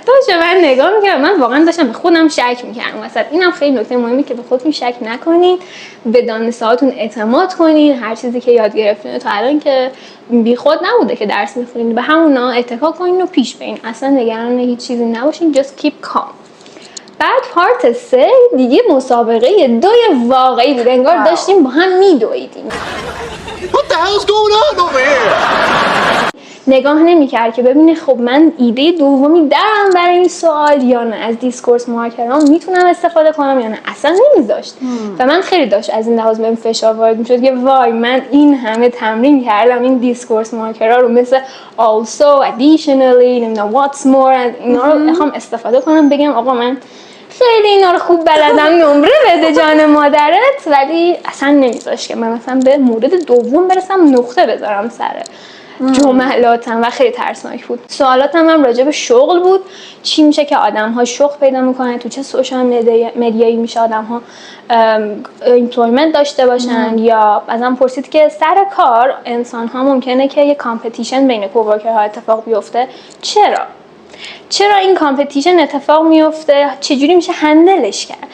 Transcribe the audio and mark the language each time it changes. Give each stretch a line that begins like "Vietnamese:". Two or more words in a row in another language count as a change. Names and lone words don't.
Persian: داشت من نگاه میکردم، من واقعا داشتم به خودم شک میکردم وسط. اینم خیلی نکته مهمی که به خودتون شک نکنید، به دانشگاهاتون اعتماد کنید، هر چیزی که یاد گرفتین تا الان که بی خود نبوده که درس میخونید، به همونا اتکا کنین و پیش برین، اصلا نگران هیچ چیزی نباشین،
English: just keep calm.
Persian: بعد پارت 3 دیگه مسابقه 2 واقعی بود، انگار داشتیم با هم میدویدیم.
English: What the hell's going on over here?
Persian: نگاه نمی‌کرد که ببینه خب من ایده دومی دارم برای این سوال یا نه، از
English: discourse markers
Persian: میتونم استفاده کنم یا نه، اصلا نمیذاشت. و من خیلی داشت از این لحاظ بهم فشار وارد میشد که وای من این همه تمرین کردم این
English: discourse markers
Persian: رو مثل
English: also additionally
Persian: نمیدونم
English: what's more
Persian: اینا رو میخوام استفاده کنم، بگم آقا من خیلی اینا رو خوب بلدم، نمره بده جان مادرت. ولی اصلا نمیذاشت که من مثلا به مورد دوم برسم نقطه بذارم سر جملاتم و خیلی ترسناک بود. سوالاتم هم راجع به شغل بود، چی میشه که آدم ها شغل پیدا میکنن، تو چه
English: social media
Persian: میشه آدم ها ایمپلویمنت داشته باشن، یا ازم پرسید که سر کار انسان ها ممکنه که یه کامپتیشن بین کوورکرها اتفاق بیفته، چرا این کامپتیشن اتفاق میفته، چجوری میشه هندلش کرد.